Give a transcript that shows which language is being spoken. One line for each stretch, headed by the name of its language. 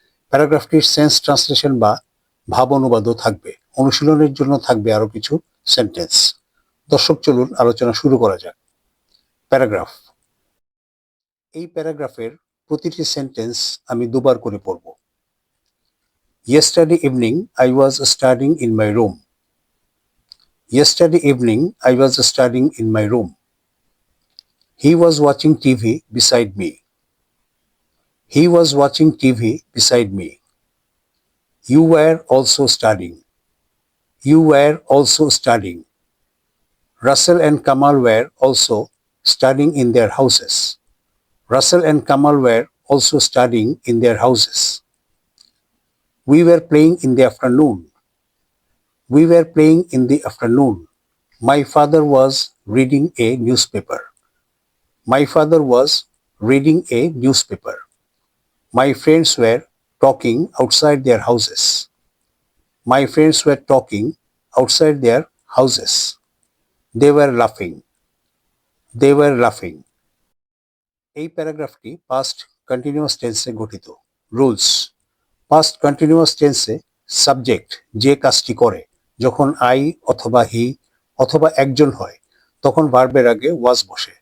Bangla: প্যারাগ্রাফটির sense translation বা ভাব অনুবাদও থাকবে। অনুশীলনের জন্য থাকবে আরও কিছু সেন্টেন্স। দর্শক, চলুন আলোচনা শুরু করা যাক। প্যারাগ্রাফ। এই প্যারাগ্রাফের প্রতিটি সেন্টেন্স আমি দুবার করে পড়ব।
English: Yesterday evening, I was studying in my room. Yesterday evening, I was studying in my room. He was watching TV beside me. He was watching TV beside me. You were also studying. You were also studying. Russell and Kamal were also studying in their houses. Russell and Kamal were also studying in their houses. We were playing in the afternoon. We were playing in the afternoon. My father was reading a newspaper. My father was reading a newspaper. My friends were talking outside their houses. My friends were talking outside their houses. They were laughing. They were laughing.
Bangla: এই প্যারাগ্রাফটি past continuous টেন্সে গঠিত। Rules. Past continuous টেন্সে subject যে কাজটি করে, যখন I অথবা হি অথবা একজন হয়, তখন ভার্বের আগে ওয়াজ বসে।